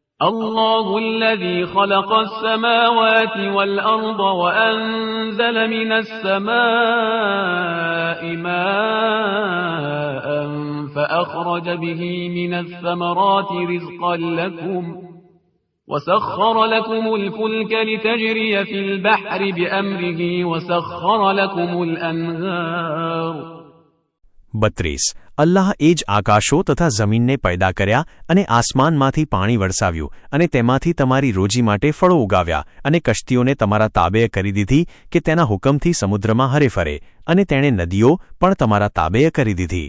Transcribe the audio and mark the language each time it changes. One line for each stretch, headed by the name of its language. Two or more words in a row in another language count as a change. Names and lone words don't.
Arabic: الله الذي خلق السماوات والأرض وأنزل من السماء ماء فأخرج به من الثمرات رزقا لكم وسخر لكم الفلك لتجري في البحر بأمره وسخر لكم الأنهار
Gujarati: 32 અલ્લાહ એ જ આકાશો તથા જમીનને પેદા કર્યા અને આસમાનમાંથી પાણી વરસાવ્યું અને તેમાંથી તમારી રોજી માટે ફળો ઉગાવ્યા અને કશ્તીઓને તમારા તાબેય કરી દીધી કે તેના હુકમથી સમુદ્રમાં હરે ફરે અને તેણે નદીઓ પણ તમારા તાબેય કરી દીધી.